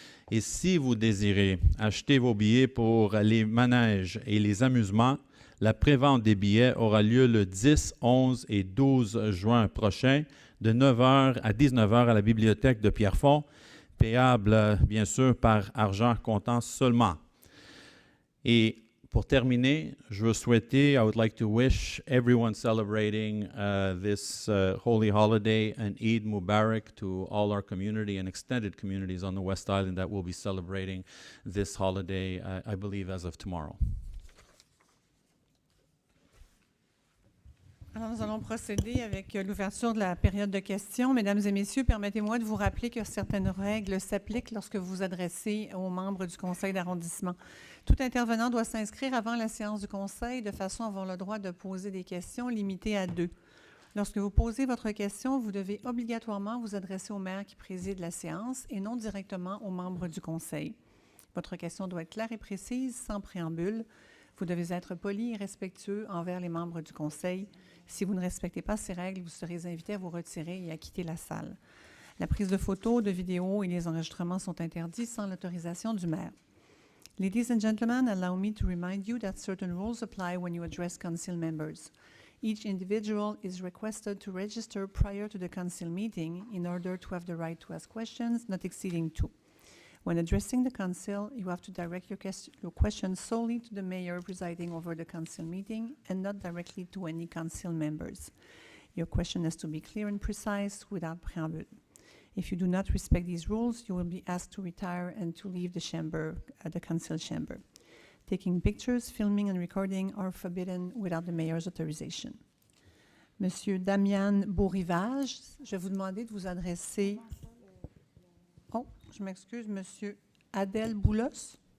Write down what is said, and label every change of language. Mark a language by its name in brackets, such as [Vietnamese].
[French] Et si vous désirez acheter vos billets pour les manèges et les amusements, la prévente des billets aura lieu le 10, 11 et 12 juin prochain, de 9h à 19h à la bibliothèque de Pierrefonds, payable bien sûr par argent comptant seulement. Et pour terminer, je veux souhaiter, [English] I would like to wish everyone celebrating this holy holiday and Eid Mubarak to all our community and extended communities on the West Island that will be celebrating this holiday, I believe, as of tomorrow. [French] Alors, nous allons procéder avec l'ouverture de la période de questions. Mesdames et messieurs, permettez-moi de vous rappeler que certaines règles s'appliquent lorsque vous vous adressez aux membres du Conseil d'arrondissement. Tout intervenant doit s'inscrire avant la séance du Conseil de façon à avoir le droit de poser des questions limitées à 2. Lorsque vous posez votre question, vous devez obligatoirement vous adresser au maire qui préside la séance et non directement aux membres du Conseil. Votre question doit être claire et précise, sans préambule. Vous devez être poli et respectueux envers les membres du Conseil. Si vous ne respectez pas ces règles, vous serez invité à vous retirer et à quitter la salle. La prise de photos, de vidéos et les enregistrements sont interdits sans l'autorisation du maire. [English] Ladies and gentlemen, allow me to remind you that certain rules apply when you address council members. Each individual is requested to register prior to the council meeting in order to have the right to ask questions, not exceeding 2. When addressing the council, you have to direct your questions solely to the mayor presiding over the council meeting and not directly to any council members. Your question has to be clear and precise without preamble. If you do not respect these rules, you will be asked to retire and to leave the chamber, the council chamber. Taking pictures, filming, and recording are forbidden without the mayor's authorization. [French] Monsieur Damian Beaurivage, je vais vous demander de vous adresser... Oh, je m'excuse, Monsieur Adèle Boulos.